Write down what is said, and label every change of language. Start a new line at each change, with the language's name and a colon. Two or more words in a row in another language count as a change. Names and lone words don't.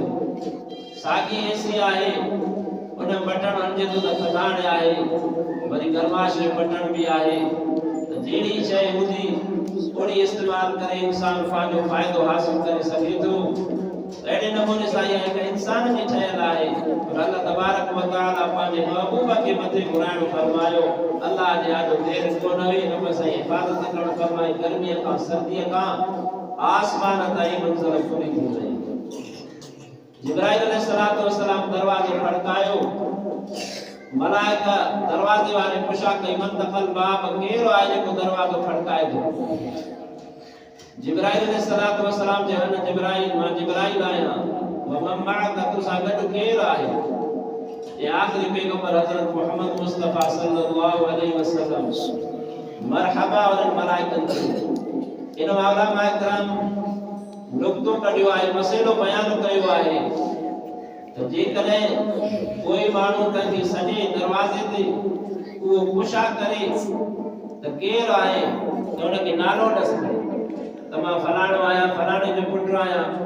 Sindhi: साॻी एसी आहे, उन बटण हणिजे थो त थधाण आहे, वरी गरमाश जो बटण बि आहे। त जहिड़ी शइ हूंदी ओड़ी इस्तेमाल करे इंसान पंहिंजो फ़ाइदो हासिल करे सघे थो। अहिड़े नमूने सां इहा हिकु इंसान जी ठहियल आहे। पर अल्लाह
Arabic: تبارك وتعالى
Sindhi: पंहिंजे महबूब खे मथे घुराइणो फरमायो। अल्लाह जे आॾो देर कोन हुई, रब साईं हिफ़ाज़त करणु फरमाई। गर्मीअ खां सर्दीअ खां आसमान ताईं मंज़िल पूरी थी वई। जिब्राइल
Arabic: عليه الصلاة والسلام
Sindhi: दरवाज़ो खड़कायो। मलाइका दरवाज़े वारे पुछा कई
Arabic: من دخل باب,
Sindhi: केरु आहे जेको दरवाज़ो खड़काए थो। जिब्राइल
Arabic: عليه الصلاة والسلام
Sindhi: जे हन जिब्राइल, मां जिब्राइल आहियां।
Arabic: ومن معك,
Sindhi: तुसां गॾु केरु आहे। ये आखिरी पैगंबर हज़रत मोहम्मद मुस्तफ़ा
Arabic: صلى الله عليه وسلم
Sindhi: मरहबा उन्हनि मलाइकनि खे। इन उलमा इकराम नुक़्तो कढियो आहे, मसइलो बयान कयो आहे त जेकॾहिं कोई माण्हू कंहिंखे सॼे दरवाज़े ते उहो पुछा करे त केरु आहे त उनखे नालो ॾसे त मां फलाणो आहियां, फलाणे जो पुटु आहियां।